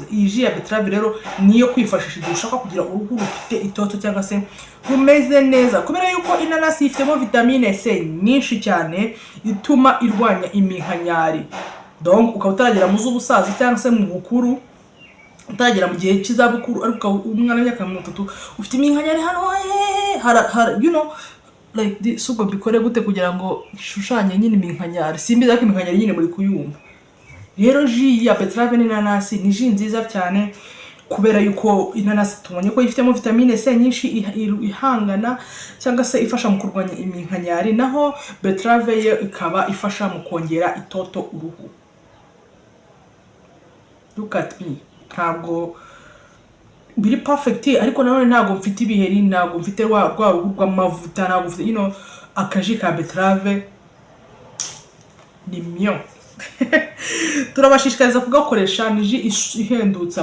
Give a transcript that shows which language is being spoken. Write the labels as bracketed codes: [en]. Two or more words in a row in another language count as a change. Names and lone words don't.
[rw] Iyi ji ya beterave rero niyo kwifashisha igihe ushaka kugira uruhu rufite itoto cyangwa se rumeze neza, kubera yuko inanasi ifitemo vitamine C nyinshi cyane ituma irwanya iminkanyari. Donc ukaba utaragera mu z'ubusaza cyangwa se mu bukuru, utagera mu gihe cy'izabukuru ariko umwana w'imyaka 30 ufite iminkanyari hano [en] you know like this, [rw] ubwo bikore gute kugira ngo ishushanye nyine iminkanyari? Simbiza ko iminkanyari nyine muri kuyumva. Rero ji ya beterave n'inanasi ni ji nziza cyane, kubera yuko inanasi tubonye ko ifitemo vitamine C nyinshi ihangana cyangwa se ifasha mu kurwanya iminkanyari, naho beterave yo ikaba ifasha mu kongera itoto uruhu. [en] Look at me, [rw] ntabwo biri perfect ariko nanone ntabwo mfite ibiheri, ntabwo mfite rwa ruhu rw'amavuta, ntabwo mfite akaji ka beterave ni myo. Turabashishikariza kugakoresha, ni ji ihendutse.